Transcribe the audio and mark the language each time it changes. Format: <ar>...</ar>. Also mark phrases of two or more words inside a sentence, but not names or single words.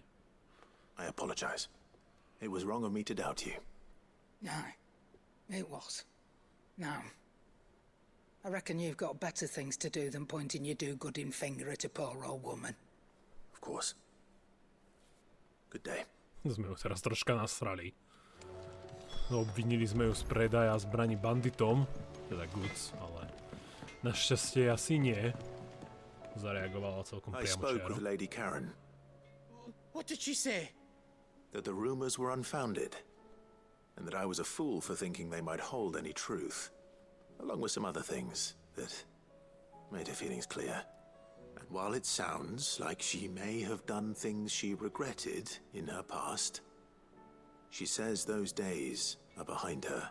<en>I apologize. It was wrong of me to doubt you. Aye, it was. Now, I reckon you've got better things to do than pointing your do-gooding finger at a poor old woman. Of course. Good day.</en> <sk>Sme ju teraz troška nasrali. Obvinili sme ju z predaja zbraní banditom, teda goods, ale našťastie asi nie. Zareagovala celkom</sk> <en>I</en> <sk>priamo</sk> <en>spoke</en> <sk>čiaro.</sk> <en>with Lady Karen. What did she say? That the rumors were unfounded, and that I was a fool for thinking they might hold any truth, along with some other things that made her feelings clear. And while it sounds like she may have done things she regretted in her past, she says those days are behind her.</en>